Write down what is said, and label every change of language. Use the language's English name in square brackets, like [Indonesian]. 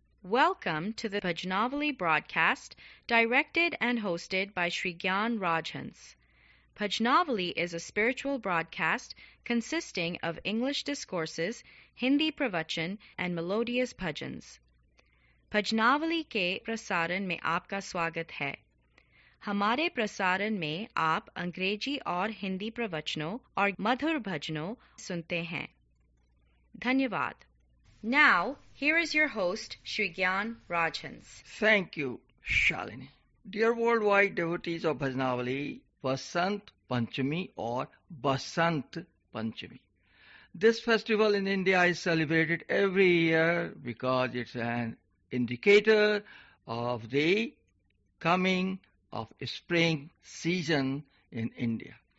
[English] Welcome to the Bhajnavali broadcast, directed and hosted by Sri Gyan Rajhans. Bhajnavali is a spiritual broadcast consisting of English discourses, Hindi pravachan, and melodious bhajans. [Hindi] भजनावली के प्रसारण में आपका स्वागत है। हमारे प्रसारण में आप अंग्रेजी और हिंदी प्रवचनों और मधुर भजनों सुनते हैं। धन्यवाद। [English] Now, here is your host, Sri Gyan Rajhans. Thank you, Shalini. Dear worldwide devotees of Bhajnavali, Vasant Panchami or Basant Panchami. This festival in India is celebrated every year because it's an indicator of the coming of spring season in India.